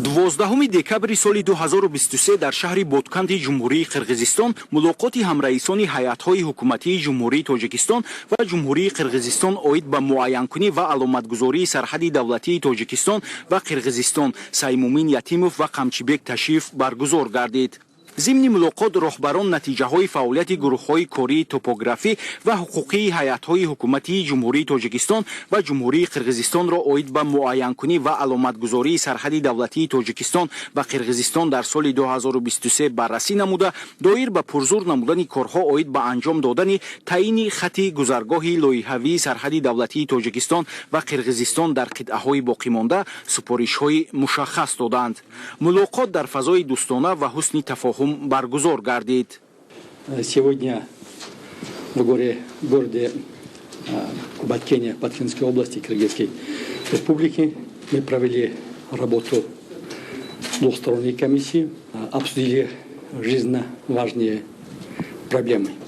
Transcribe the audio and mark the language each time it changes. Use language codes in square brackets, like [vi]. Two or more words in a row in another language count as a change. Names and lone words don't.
[tg] 12 декабри соли 2023 дар шаҳри Ботканди ҷумҳурии Қирғизистон мулоқоти ҳамраисони ҳайатҳои ҳукуматии ҷумҳурии Тоҷикистон ва ҷумҳурии Қирғизистон оид ба муайянкунӣ ва аломатгузории сарҳади давлатии Тоҷикистон ва Қирғизистон Саймумин Ятимов ва Қамчибек Ташиф баргузор гардид. [fa] ضمن ملاقات رهبران نتیجه‌های فعالیت گروه‌های کاری توپوگرافی و حقوقی هیئت‌های حکومتی جمهوری تاجیکستان و جمهوری قرقیزستان را عاید به معاین‌کنی و علامتگذاری سرحد دولتی تاجیکستان و قرقیزستان در سال 2023 بررسی نموده، دایر به پرزور نمودن کارها عاید به انجام دادن تعیین خط گذرگاه لایحه‌ای سرحد دولتی تاجیکستان و قرقیزستان در قطعه‌های باقی مانده سپارش‌های مشخص دادند. ملاقات در فضای دوستانه و حسن تفاهم [tg] баргузор гардид. [ru] Сегодня в городе Баткене, Баткенской области Кыргызской республики мы провели работу двухсторонней комиссии, обсудили жизненно важные проблемы.